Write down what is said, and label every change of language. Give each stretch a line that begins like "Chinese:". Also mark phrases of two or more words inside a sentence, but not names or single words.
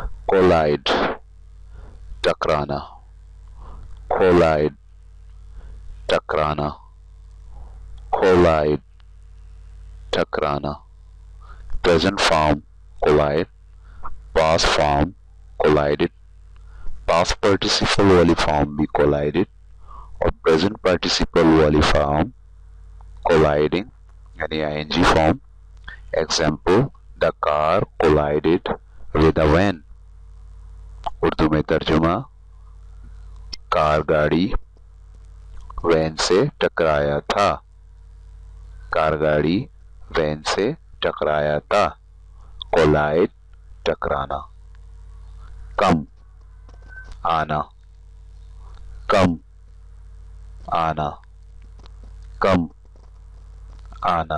Hindi: collide टकराना, collide टकराना, collide टकराना.
English: Present form collide, past form collided, past participle वाली form भी collided और present participle वाली form colliding यानी ing form. Example, the car collided with a van.
Hindi: उर्दू में तर्जुमा, कार गाड़ी वैन से टकराया था, कार गाड़ी वैन से टकराया था. कोलाइड टकराना. कम आना, कम आना, कम आना.